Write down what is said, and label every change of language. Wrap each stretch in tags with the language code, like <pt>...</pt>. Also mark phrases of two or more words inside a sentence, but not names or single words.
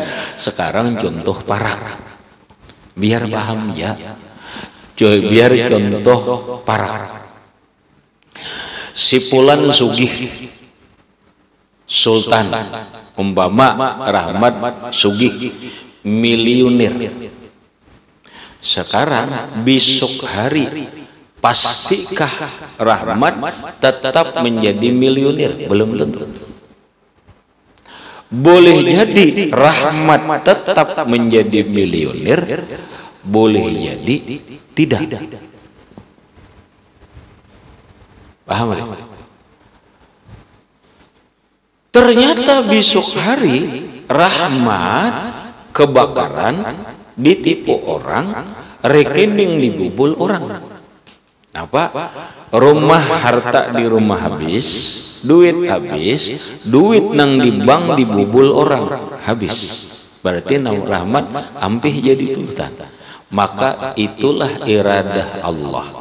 <id>Sekarang contoh parak. Biar paham ya. Biar contoh parak. Si Fulan sugih, Sultan, umpama Rahmat sugih, miliuner. Sekarang besok hari pastikah Rahmat tetap menjadi miliuner? Belum tentu. Boleh jadi Rahmat tetap menjadi miliuner, boleh jadi tidak. Paham? Ternyata besok hari Rahmat kebakaran, ditipu orang, rekening dibobol orang. Apa? Rumah harta di rumah habis, duit habis, duit nang di bank dibobol orang habis.</id> <bjn>Berarti nang Rahmat ampih jadi sultan.</bjn> <id>Maka itulah iradah Allah.</id>